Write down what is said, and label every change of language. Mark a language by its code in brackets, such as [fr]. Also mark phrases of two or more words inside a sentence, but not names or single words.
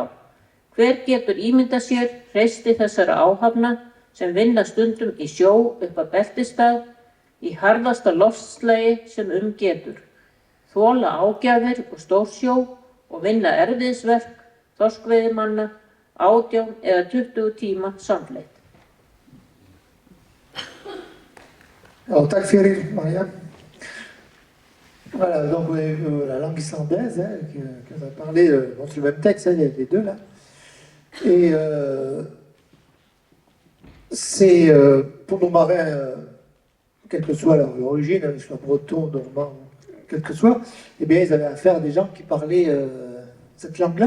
[is] Hver getur ímyndað sér hreysti þessara áhafna sem vinna stundum í sjó upp að beltisstað í harðasta loftslagi sem getur. Þola ágjafir og stórsjó og vinna erfiðisverk þorskveiðimanna 18 eða 20 tíma samfleytt. [sv] Alors, tack för er, Maria. [fr] Voilà, donc vous avez vu la langue islandaise, qu'on a parlé, bon, c'est le même texte, les deux là. Et c'est pour nos marins, quelle que soit leur origine, qu'ils soient bretons, normands, quel que soit, eh bien, ils avaient affaire à des gens qui parlaient cette langue-là.